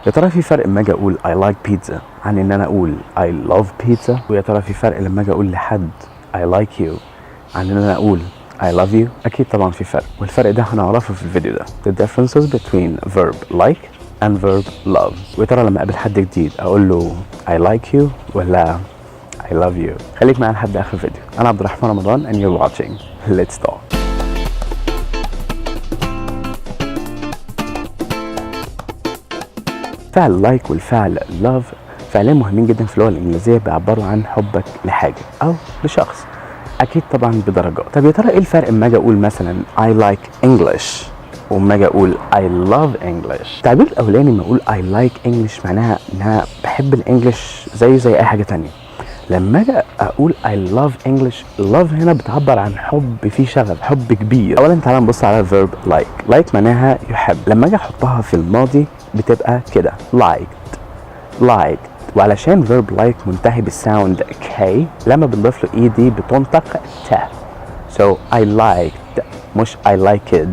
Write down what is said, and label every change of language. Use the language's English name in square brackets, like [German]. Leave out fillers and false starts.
[Arabic] يا ترى في فرق لما اجي اقول [English] I like pizza [Arabic] عن ان انا اقول [English] I love pizza؟ [Arabic] ويا ترى في فرق لما اجي اقول لحد [English] I like you [Arabic] عن ان انا اقول [English] I love you؟ [Arabic] اكيد طبعا في فرق، والفرق ده هنعرفه في الفيديو ده. [English] The differences between verb like and verb love. [Arabic] ويا ترى لما اقابل حد جديد اقول له [English] I like you [Arabic] ولا [English] I love you؟ [Arabic] خليك معايا لحد اخر الفيديو. انا عبدالرحمن رمضان [English] and you're watching letstalk. [Arabic] فعل لايك والفعل لاف فعلين مهمين جدا في اللغه الانجليزيه، بيعبروا عن حبك لحاجه او لشخص، اكيد طبعا بدرجات. طب يا ترى ايه الفرق اما اجي اقول مثلا [English] I like English [Arabic] وما اجي اقول [English] I love English؟ [Arabic] التعبير الاولاني لما اقول I like English معناها ان انا بحب الانجليش زي اي حاجه تانية. لما اجي اقول [English] I love English، [Arabic] love هنا بتعبر عن حب فيه شغف، حب كبير. اولا تعالى نبص على verb like. like معناها يحب، لما اجي احطها في الماضي بتبقى كده liked. وعلشان verb like منتهي بالساوند K، لما بنضيف له دي بتنطق ت. [English] so I liked [Arabic] مش [English] I liked.